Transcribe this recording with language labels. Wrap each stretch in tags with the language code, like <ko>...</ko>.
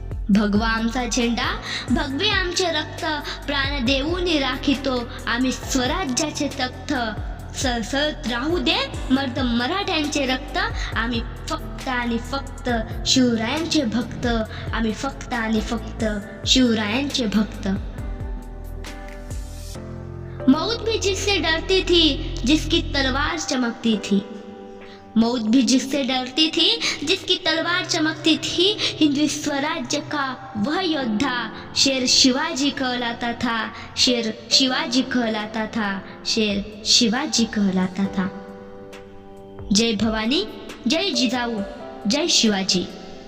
<mr>भगवा आमचा झेंडा, भगवे आमचे रक्त. प्राण देऊन राखितो आम्ही स्वराज्याचे तख्त. सळसळत राहू दे मर्द मराठ्यांचे रक्त. आम्ही फक्त आणि फक्त शिवरायांचे भक्त. आम्ही फक्त आणि फक्त शिवरायांचे भक्त.</mr> <hi>मौत भी जिससे डरती थी, जिसकी तलवार चमकती थी. मौत भी जिससे डरती थी, जिसकी तलवार चमकती थी. हिंदवी स्वराज्य का वह योद्धा, शेर शिवाजी कहलाता था. शेर शिवाजी कहलाता था. शेर शिवाजी कहलाता था. जय भवानी, जय जिजाऊ, जय शिवाजी.</hi>